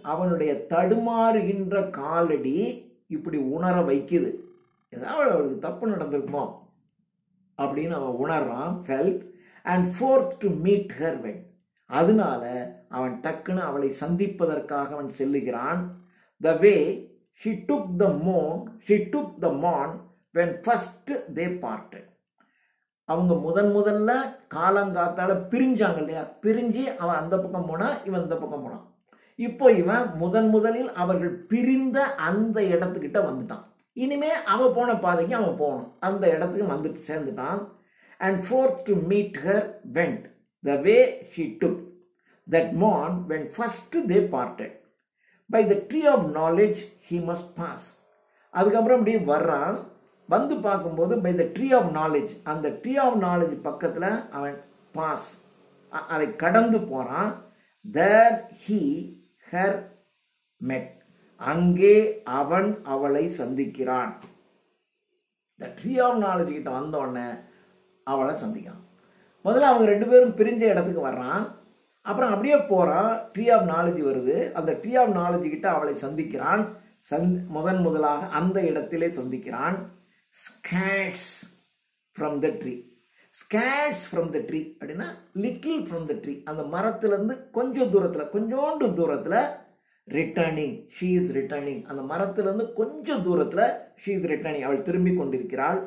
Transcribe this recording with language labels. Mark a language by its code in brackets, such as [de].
[ta] அவனுடைய தடுமாறுகின்ற காலடி இப்படி உணர வைக்குது. ஏதாவது அவளுக்கு தப்பு நடந்திருக்குமோ அப்படின்னு அவன் உணர்றான். [en] Felt and forth to meet her when. [ta] அதனால அவன் டக்குன்னு அவளை சந்திப்பதற்காக அவன் செல்லுகிறான். [en] The way she took the morn when first they parted. [ta] அவங்க முதல்ல காலங்காத்தால பிரிஞ்சாங்க இல்லையா? பிரிஞ்சு அவன் அந்த பக்கம் போனா இவன் இந்த பக்கம் போனான். இப்போ இவன் முதலில் அவர்கள் பிரிந்த அந்த இடத்துக்கிட்ட வந்துட்டான். இனிமே அவன் போன பாதைக்கு அவன் போகணும். அந்த இடத்துக்கு வந்துட்டு சேர்ந்துட்டான். [en] And fourth to meet her went the way she took that morn when first they parted. By the tree of knowledge he must pass. [ta] அதுக்கப்புறம் இப்படி வர்றான். வந்து பார்க்கும்போது [en] by the tree of knowledge, [ta] அந்த ட்ரீ ஆஃப் நாலேஜ் பக்கத்தில் அவன் pass, அதை கடந்து போகிறான். [en] there he her met, [ta] அங்கே அவன் அவளை சந்திக்கிறான். த ட்ரீ ஆஃப் நாலேஜ் கிட்ட வந்தோடனே அவளை சந்திக்கிறான். முதல்ல அவங்க ரெண்டு பேரும் பிரிஞ்ச இடத்துக்கு வர்றான். அப்புறம் அப்படியே போகிறான். ட்ரீ ஆஃப் நாலேஜ் வருது. அந்த ட்ரீ ஆஃப் நாலேஜ் கிட்ட அவளை சந்திக்கிறான். முதலாக அந்த இடத்திலே சந்திக்கிறான். [en] Scarce from the tree. Scarce from the tree அப்படின்னா little from the tree. [ta] அந்த மரத்திலிருந்து கொஞ்சோண்டு தூரத்தில் ரிட்டர்னிங். [en] she is returning. [ta] அந்த மரத்திலிருந்து கொஞ்சம் தூரத்தில் [en] she is returning. [ta] அவள் திரும்பி கொண்டிருக்கிறாள்.